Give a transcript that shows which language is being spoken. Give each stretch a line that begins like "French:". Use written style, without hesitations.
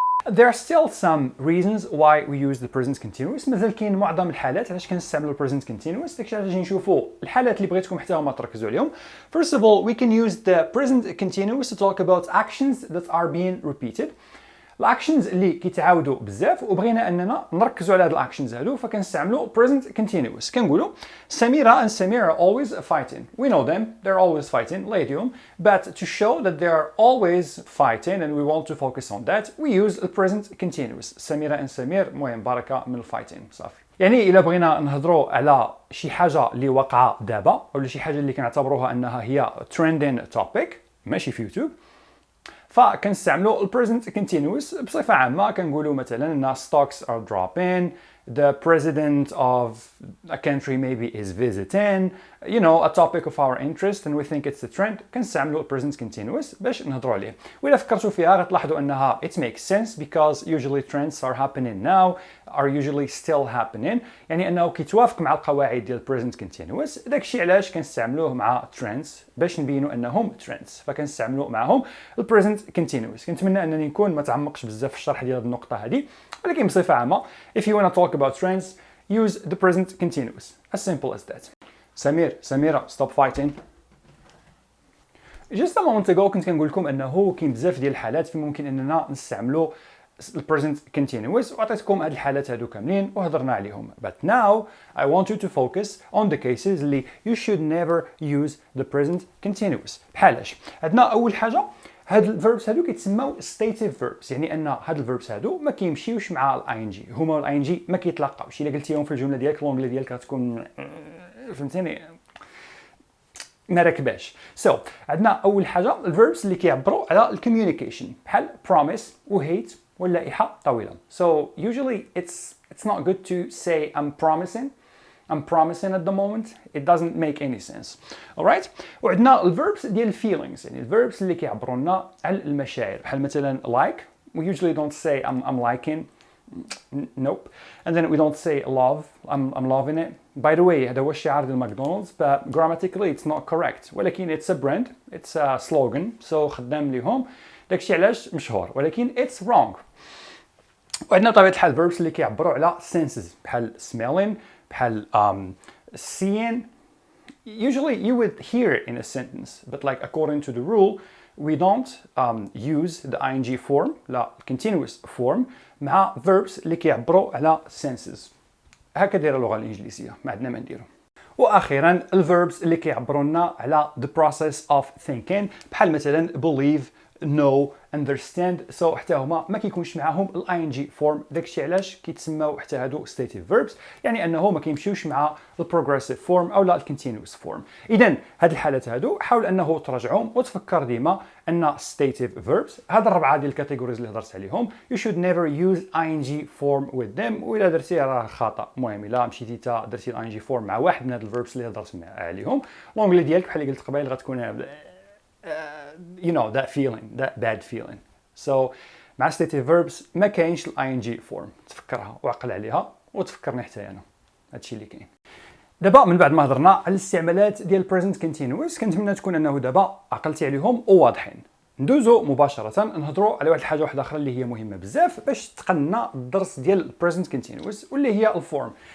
English: There are still some reasons why we use the present continuous.
Arabic: مازال كاين معظم الحالات علاش كنستعملوا present continuous. داكشي علاش غادي نشوفوا الحالات اللي بغيتكم حتى هما تركزوا عليهم.
English: First of all, we can use the present continuous to talk about actions that are being repeated.
Arabic: الاكشنز اللي كيتعاودوا بزاف وبغينا اننا نركزوا على هاد الاكشنز هادو، فكنستعملوا present continuous. كنقولوا
English: سميرة and Samir are always fighting. We know them, they're always fighting.
Arabic: لا يديهم.
English: But to show that they are always fighting and we want to focus on that, we use the present continuous.
Arabic: سميرة and Samir، المهم بركة من الفايتين صافي. يعني إلا بغينا نهضروا على شي حاجة اللي واقعة دابا أو شي حاجة اللي كنعتبروها أنها هي trending topic ماشي في يوتيوب، فكنستعملوا present continuous بصفة عامة. كنقولوا مثلا ان
English: stocks are dropping, the president of a country maybe is visiting, you know, a topic of our interest and we think it's a trend.
Arabic: كنستعملوا present continuous باش نهضروا عليه. وإلا فكرتوا فيها غتلاحظوا انها
English: it makes sense because usually trends are happening now, are usually still happening.
Arabic: يعني انه كيتوافق مع القواعد ديال present continuous. داكشي علاش كنستعملوه مع trends باش نبينوا انهم trends، فكنستعملوا معهم present continuous. كنتمنى انني نكون ما تعمقش بزاف في الشرح ديال هذه النقطة هذه، ولكن بصفة عامة
English: if you want to talk about trends use the present continuous. As simple as that. سميرة stop fighting. Just a moment ago
Arabic: كنت كنقول لكم انه كاين بزاف ديال الحالات في ممكن اننا نستعملوا present continuous، وعطيتكم هاد الحالات هادو كاملين وهضرنا عليهم.
English: But now I want you to focus on the cases اللي you should never use the present continuous.
Arabic: بحالاش عندنا اول حاجة هاد الفيربس هادو كيتسموا stative verbs، يعني ان هاد الفيربس هادو ما كيمشيوش مع الاي ان جي، هما الاي ان جي ما كيتلاقاوش. الا قلتيهم في الجمله ديالك لونجلي ديالك غتكون فهمتيني ما ركباش. عندنا اول حاجه الفيربس اللي كيعبروا على الكوميونيكيشن بحال promise و hate واللائحه طويله.
English: So usually it's not good to say I'm promising at the moment. It doesn't make any sense. Alright?
Arabic: وعندنا الverbs ديال feelings، يعني الverbs اللي كيعبروا لنا على المشاعر بحال مثلا like.
English: We usually don't say I'm liking. Nope. And then we don't say love. I'm loving it. By the way
Arabic: هذا هو الشعار ديال ماكدونالدز،
English: but grammatically it's not correct. ولكن it's a brand, it's a slogan.
Arabic: So خدام ليهم داكشي علاش مشهور، ولكن
English: it's wrong.
Arabic: وعندنا بطبيعة الحال verbs اللي كيعبروا على senses بحال smelling بحال seeing.
English: Usually you would hear it in a sentence, but like according to the rule we don't use the ing form لا continuous form مع verbs اللي كيعبروا على senses.
Arabic: هكا دايره اللغة الإنجليزية، ما عندنا ما نديرو. واخيرا الverbs اللي كيعبروا لنا على
English: the process of thinking
Arabic: بحال مثلا believe, know, understand. So حتى هما ما كيكونش معاهم الاي ان جي فورم، داكشي علاش كيتسموا حتى هادو stative verbs، يعني انه ما كيمشيوش مع البروغريسيف فورم او لا الكونتينوس فورم. اذا هاد الحالات هادو حاول انه تراجعهم وتفكر ديما ان stative verbs هاد الربعه ديال الكاتيجوريز اللي هضرت عليهم
English: you should never use ing form with them.
Arabic: والا درتي راه خطا. المهم الا مشيتي تا درتي الاي ان جي فورم مع واحد من هاد الverbs اللي هضرت عليهم، لونجلي ديالك بحال اللي قلت قبيل غتكون
English: you know that feeling, that bad feeling.
Arabic: So مع stative verbs ما كاينش ال ing form. تفكرها وعقل عليها وتفكرني حتى انا. هادشي اللي كاين. دابا من بعد ما هضرنا على الاستعمالات ديال present continuous كنتمنى تكون انه دابا عقلتي عليهم وواضحين. ندوزو مباشره نهضروا على واحد الحاجه واحده اخرى اللي هي مهمه بزاف باش تقننا الدرس ديال البريزنت كونتينوس واللي هي الفورم.